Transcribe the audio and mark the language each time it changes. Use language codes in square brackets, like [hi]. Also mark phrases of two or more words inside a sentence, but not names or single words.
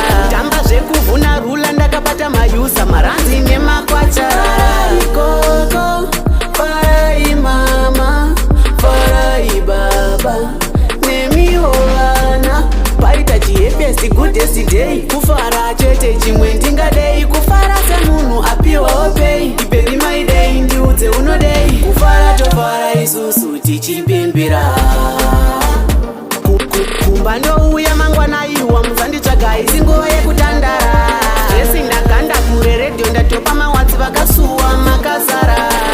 [sn] Tamba zvekuvhuna rula, ndakabata mayusa, maranzi nemakwachara. Ikoko, farai mama, farai baba, nemiwo vana. Paita chiepesi, [en] goodest day, [sn] kufara chete, chimwe ndingadei. Kufara semunhu apiwa pei, [en] baby my day, [sn] ndiudze unodei. Kufara tofara isusu tichipembera. Ku-, ku-, kumba ndouya mangwana iwa, musanditsvaga, isi nguva yekutandara. Zvesi ndaganda kure, redhiyo ndatopa mawatsi, vakasuwa makazara.